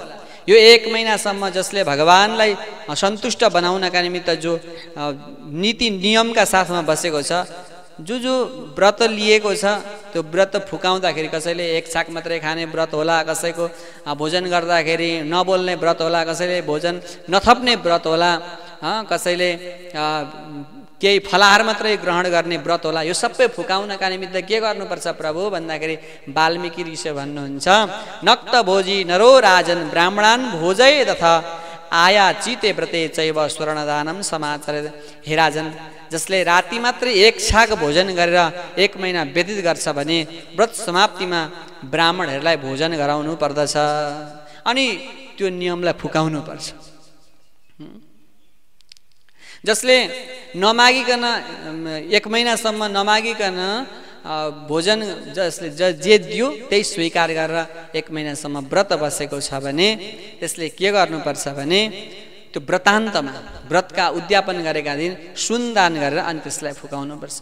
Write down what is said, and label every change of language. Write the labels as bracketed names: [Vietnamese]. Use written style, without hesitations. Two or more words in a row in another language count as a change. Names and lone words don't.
[Nepali] यो 1 महिनासम्म जसले भगवानलाई सन्तुष्ट बनाउनका निमित्त जो नीति नियमका साथमा बसेको छ, जो व्रत लिएको छ त्यो व्रत फुकाउँदाखेरि कसैले एक छाक मात्रै खाने व्रत होला, कसैको भोजन गर्दाखेरि नबोल्ने व्रत होला, कसैले भोजन नथप्ने व्रत होला, कसैले केही फलाहार मात्रै ग्रहण गर्ने व्रत होला। यो सबै फुकाउनका निमित्त के गर्नुपर्छ प्रभु भन्दाखेरि वाल्मीकि ऋषि भन्नुहुन्छ, [Sanskrit] नक्त भोजी नरो राजन ब्राह्मणान् भोजय तथा आया चिते व्रते चैव स्वर्णदानम समाचरेत। [Nepali] हे राजन, जसले राति मात्रै एक छाक भोजन गरेर 1 महिना व्यतीत गर्छ भने व्रत समाप्तिमा ब्राह्मणहरूलाई भोजन गराउनु पर्दछ अनि त्यो नियमलाई फुकाउनु पर्छ। जसले नमागिकन 1 महिनासम्म नमागिकन भोजन जसले जे दियो त्यही स्वीकार गरेर 1 महिनासम्म व्रत बसेको छ भने त्यसले के गर्नुपर्छ भने त्यो व्रतान्तमा व्रतका उद्यापन गरेका दिन सुन दान गरेर अनि त्यसलाई फुकाउनुपर्छ।